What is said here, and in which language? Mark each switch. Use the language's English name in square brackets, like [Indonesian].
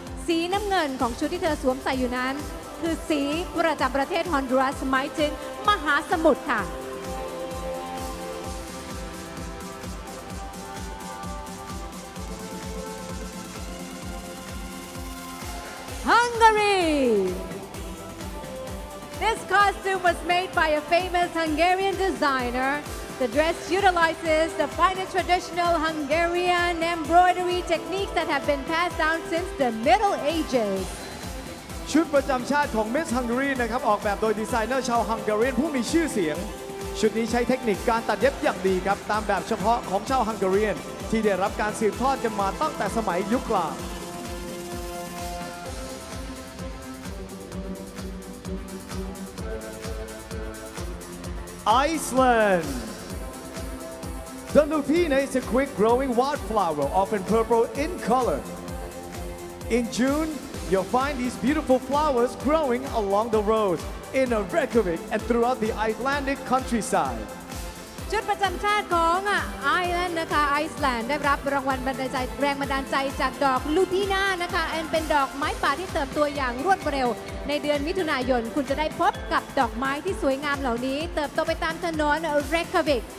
[Thai] สีน้ำเงินของชุดที่เธอสวมใส่อยู่นั้นคือสีประจำประเทศฮอนดูรัสหมายถึงมหาสมุทรค่ะ [English] Hungary This costume was made by a famous Hungarian designer. The dress utilizes the finest traditional Hungarian embroidery techniques that have been passed down since the Middle Ages. [Thai] ชุดประจำชาติของ Miss Hungary นะครับออกแบบโดยดีไซเนอร์ชาวฮังการีผู้มีชื่อเสียงชุดนี้ใช้เทคนิคการตัดเย็บอย่างดีครับตามแบบเฉพาะของชาวฮังการีที่ได้รับการสืบทอดกันมาตั้งแต่สมัยยุคกลางIceland. [English] The lupina is a quick-growing wildflower, often purple in color. In June, you'll find these beautiful flowers growing along the roads in Reykjavik and throughout the Icelandic countryside. [Thai] ชุดประจำชาติของไอร์แลนด์นะคะไอซ์แลนด์ได้รับรางวัลแรงบันดาลใจจากดอกลูทีน่านะคะเป็นดอกไม้ป่าที่เติบโตอย่างรวดเร็ว ในเดือนมิถุนายนคุณจะได้พบกับดอกไม้ที่สวยงามเหล่านี้เติบโตไปตามถนนเรคาวิก